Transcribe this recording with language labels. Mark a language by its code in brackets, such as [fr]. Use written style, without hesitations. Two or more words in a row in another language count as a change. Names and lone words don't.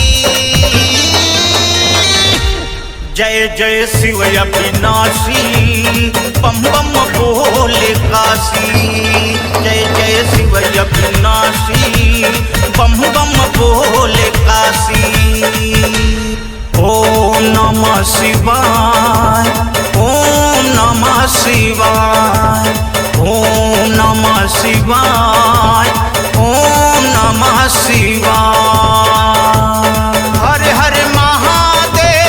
[hi] जय जय शिव अविनाशी बम बम बोले काशी। जय जय शिव अविनाशी बम बम बोले काशी। [sa] ओम नमः शिवाय ओम नमः शिवाय ओम नमः शिवाय ओम नमः शिवाय। [hi] हर हर महादेव।